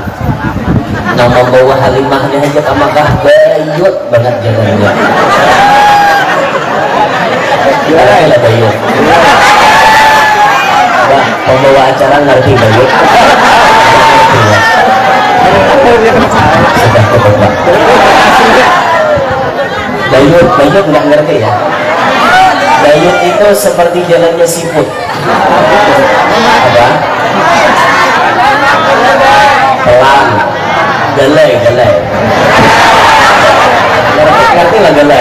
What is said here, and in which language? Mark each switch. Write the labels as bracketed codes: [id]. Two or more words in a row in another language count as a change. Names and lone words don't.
[id] Nah, membawa Halimah ini aja ke Makkah bayut banget jalannya. Gimana lah bayut? Wah, pembawa acara ngerti bayut? Sudah cukup Pak. Bayut nggak ngerti ya? Bayut itu seperti jalannya siput. Apa? Pelan. Galai. Ngerti lah galai.